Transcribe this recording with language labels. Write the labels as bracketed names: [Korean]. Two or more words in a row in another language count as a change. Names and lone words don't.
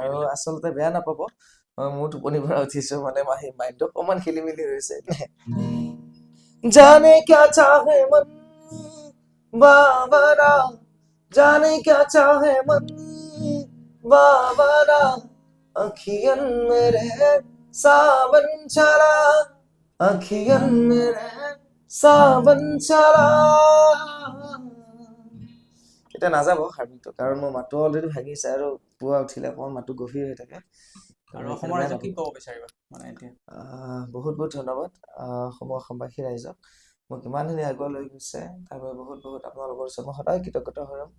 [Assamese] আৰু দিলা। আচলতে বেয়া নাপাব, মোৰ টোপনিৰ পৰা উঠিছো, মানে মাইণ্ডটো অকমান খেলি মেলি হৈছে। [Hindi] जाने क्या चाहे मन बावरा, जाने क्या चाहे मन बावरा, अखियन मेरे सावन चला, अखियन मेरे सावन चला। [Assamese] এতিয়া নাযাব হাৰ্মিংটো, কাৰণ মোৰ মাতটো অলৰেডি ভাঙিছে আৰু পুৱা উঠিলে অকণমান মাতটো গভীৰ হৈ থাকে। আৰু সেইকাৰণে অসমৰ বেয়া ৰাইজক কি নাপাব। ক'ব বিচাৰিবা মানে এতিয়া? বহুত বহুত ধন্যবাদ অসমৰ অসমবাসী ৰাইজক, মোক ইমানখিনি আগুৱাই লৈ গৈছে, তাৰ বাবে বহুত বহুত আপোনালোকৰ ওচৰত মই সদায় কৃতজ্ঞতা হৈ ৰ'ম।